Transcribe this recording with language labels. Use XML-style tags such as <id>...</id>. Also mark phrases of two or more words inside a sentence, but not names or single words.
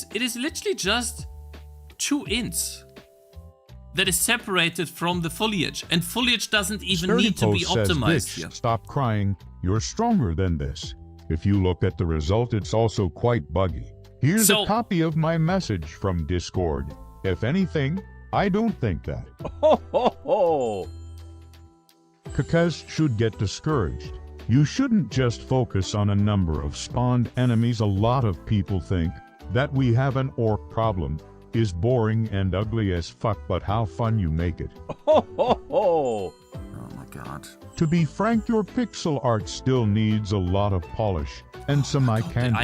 <en>It is literally just 2 ints that is separated from the foliage, and foliage doesn't even need to be optimized here. Stop crying, you're stronger than this. If you look at the result, it's also quite buggy. Here's a copy of my message from Discord. If anything, I don't think that. Ho ho ho! Cakez should get discouraged. You shouldn't just focus on a number of spawned enemies. A lot of people think that we have an orc problem. Is boring and ugly as fuck, but how fun you make it. Ho ho ho! Oh my god. To be frank, your pixel art still needs a lot of polish and some eye candy.</en>